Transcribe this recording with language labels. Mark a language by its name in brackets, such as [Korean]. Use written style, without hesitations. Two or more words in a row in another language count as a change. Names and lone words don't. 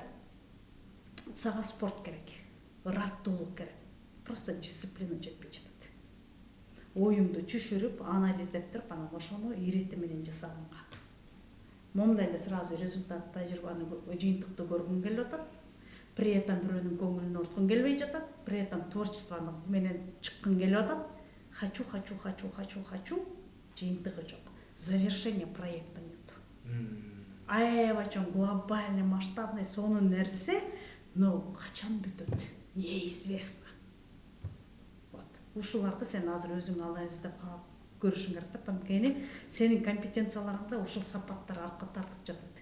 [Kyrgyz] Сага спорт керек. Раттуулук керек. Просто дисциплина жетпей жатат. Оюңду түшүрүп, анализдеп туруп, анан ошону ирети менен жасаганга. Момундай эле [Russian] сразу результат, [Kyrgyz] тажрыйбаны, жыйынтыкты көргүң келип атат. [Russian] При этом [Kyrgyz] бирөөнүн көңүлүн орткуң келбей жатат. [Russian] При этом [Kyrgyz] творчествону менен чыккың келип атат. Хочу. Жыйынтыгы жок. [Russian] Завершение проекта нет. [Kyrgyz] Аябай чоң [Russian] глобальный, масштабный [Kyrgyz] сонун нерсе, но качан бүтөт? [Russian] Неизвестно. [Kyrgyz] Ушуларды сен азыр өзүң анализдеп көрүшүң керек да. Анткени сенин компетенцияларыңда ушул сапаттар артка тартып жатат.